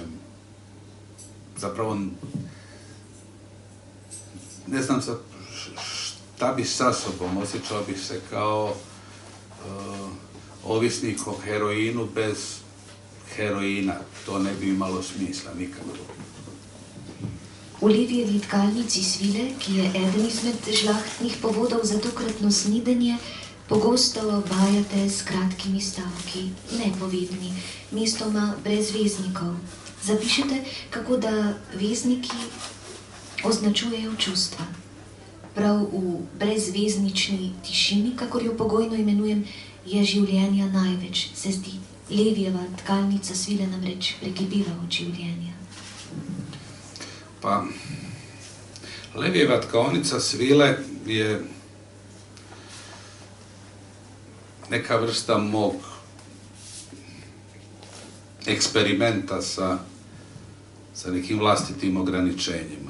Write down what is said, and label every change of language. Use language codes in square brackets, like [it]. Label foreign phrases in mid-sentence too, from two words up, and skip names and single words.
[hr] Zapravo ne znam šta bi sa sobom, osjećao bih se kao ovisnik o heroinu bez heroina. To ne bi imalo smisla nikako. [sl] V Levijevi tkalnici Svile, ki je eden izmed žlahtnih povodov za tokratno snidenje, pogosto vajate s kratkimi stavki, nepovedni, mestoma brez veznikov. Zapišete, kako da vezniki označujejo čustva. Prav v brezveznični tišini, kakor jo pogojno imenujem, je življenja največ, se zdi. Levijeva tkalnica Svile namreč prekibiva od življenja. [hr] Pa, Levijeva tkalnica Svile je neka vrsta mog eksperimenta sa nekim vlastitim ograničenjima.